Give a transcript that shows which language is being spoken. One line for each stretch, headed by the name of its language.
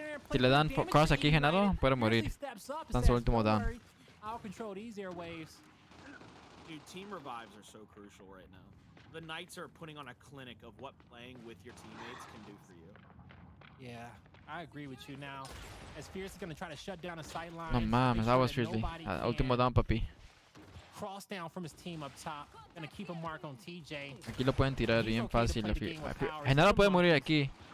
Spanish: Si le dan cross aquí, Genaro puede morir. Está en su último down.
English: I'll control these airwaves. Dude, team revives are so crucial right now. The Knights are putting on a clinic of what playing with your teammates can do for you. Yeah, I agree with you now. As Fierce is going to try to shut down a sight line.
Spanish: No mames,
English: that was Fiercely.
Spanish: Último down, papi.
English: Cross down from his team up top. Gonna keep a mark on TJ.
Spanish: Aquí lo pueden tirar bien fácil. Genaro puede morir aquí.